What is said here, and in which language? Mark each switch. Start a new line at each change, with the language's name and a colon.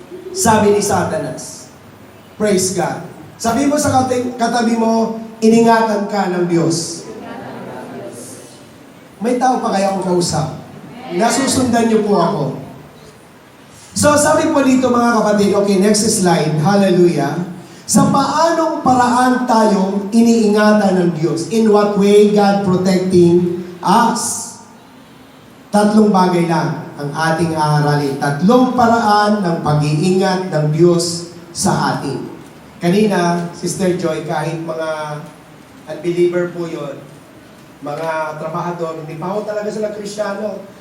Filipino: Sabi ni Satanas. Praise God. Sabi mo sa katabi mo, iningatan ka ng Diyos. May tao pa kaya akong kausap? Nasusundan niyo po ako. So sabi po dito mga kapatid, okay,
English: next slide,
Filipino: hallelujah. Sa paanong paraan tayo iniingatan ng Diyos?
English: In what way God protecting us?
Filipino: Tatlong bagay lang ang ating aaralin. Tatlong paraan ng pag-iingat ng Diyos sa atin. Kanina, Sister Joy, kahit mga unbeliever po yun, mga trabahador, hindi pa ako talaga sila Kristiyano.